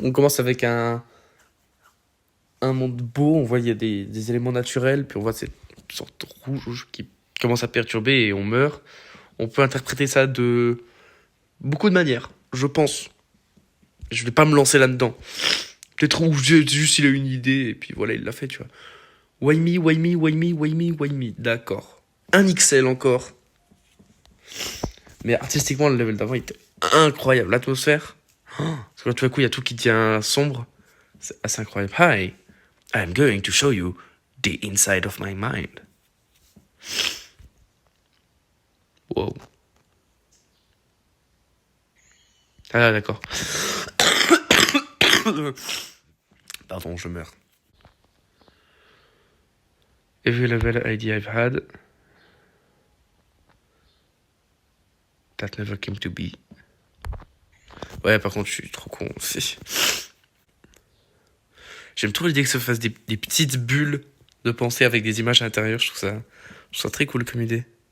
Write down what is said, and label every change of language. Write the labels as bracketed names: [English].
[French] On commence avec un monde beau, on voit il y a des éléments naturels, puis on voit cette sorte de rouge qui commence à perturber et on meurt. On peut interpréter ça de beaucoup de manières, je pense. Je vais pas me lancer là-dedans. Peut-être juste il a une idée et puis voilà, il l'a fait, tu vois. [English] Why me, why me, why me, why me, why me. [French] D'accord. Un XL encore. Mais artistiquement, le level d'avant il était incroyable. L'atmosphère. Parce que là, tout à coup, il y a tout qui devient sombre. C'est assez incroyable. [English] Hi, I'm going to show you the inside of my mind. Wow. [French] Ah, d'accord. Pardon, je meurs. [English] Every level ID I've had that never came to be. [French] Ouais, par contre, je suis trop con. J'aime trop l'idée que ça fasse des petites bulles de pensée avec des images à l'intérieur. Je trouve ça très cool comme idée.